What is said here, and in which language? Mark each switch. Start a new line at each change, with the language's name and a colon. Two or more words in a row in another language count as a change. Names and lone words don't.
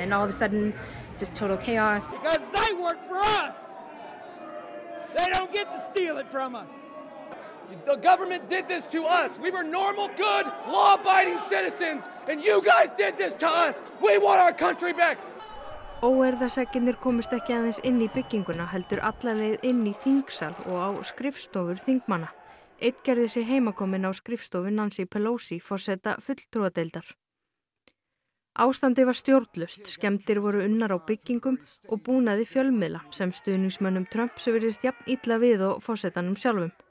English: And all of a sudden, it's just total chaos. Because they work for us. They don't get to steal it from us. The government did this to us. We were normal, good, law-abiding citizens. And you guys did this to us. We want our country back.
Icelandic: Óeirðaseggirnir komust ekki aðeins inn í bygginguna heldur alla leið inn í þingsal og á skrifstofur þingmanna. Einn gerði sig heimakominn á skrifstofu Nancy Pelosi, forseta fulltrúadeildar. Ástandið var stjórnlaust, skemmdir voru unnar á byggingum og búnaði fjölmiðla sem stuðningsmönnum Trumps virðist jafn illa við og forsetanum sjálfum.